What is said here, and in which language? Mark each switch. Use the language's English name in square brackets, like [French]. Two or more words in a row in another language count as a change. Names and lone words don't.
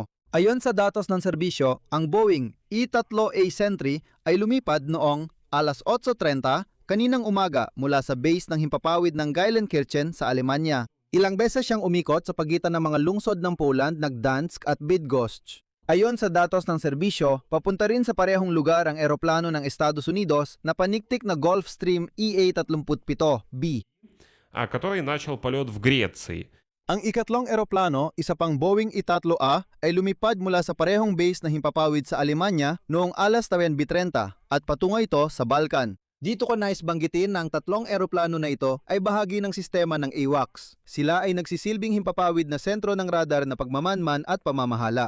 [Filipino] Ayon sa datos ng serbisyo, ang Boeing E-3A Sentry ay lumipad noong alas 8:30 kaninang umaga mula sa base ng himpapawid ng Geilenkirchen sa Alemanya. Ilang beses siyang umikot sa pagitan ng mga lungsod ng Poland na Gdansk at Bydgoszcz. Ayon sa datos ng serbisyo, papunta rin sa parehong lugar ang eroplano ng Estados Unidos na paniktik na Gulfstream EA-37B. [Russian] Который начал полет в Греции. [Filipino] Ang ikatlong eroplano, isa pang Boeing E-3A, ay lumipad mula sa parehong base na himpapawid sa Alemanya noong alas 9:30 at patungo ito sa Balkan. Dito ko nais banggitin na ang 3 eroplano na ito ay bahagi ng sistema ng AWACS. Sila ay nagsisilbing himpapawid na sentro ng radar na pagmamanman at pamamahala.